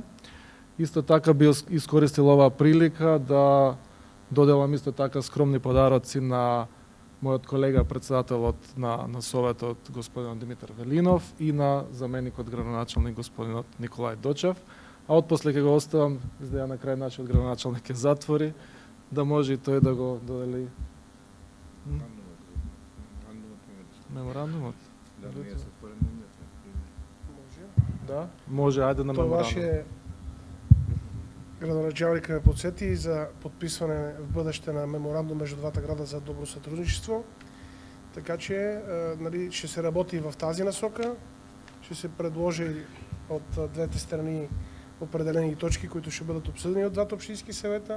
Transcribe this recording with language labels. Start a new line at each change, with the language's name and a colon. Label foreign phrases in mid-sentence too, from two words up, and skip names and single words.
Macedonian: Исто така би искористил оваа прилика да доделам исто така скромни подароци на мојот колега председателот на Советот господинот Димитар Велинов и на заменикот градоначалник господинот Николај Дочев. А отпосле ќе го оставам, за да ја на крај нашиот градоначалник ќе затвори, да може и тој да го додели меморандумот. Да, може, ајде на меморандум.
Bulgarian: Това ще градоначалника ме подсети за подписване в бъдеще на меморандум между двата града за добро сътрудничество. Така че нали, ще се работи в тази насока, ще се предложи от двете страни определени точки, които ще бъдат обсъдени от двата общински съвета.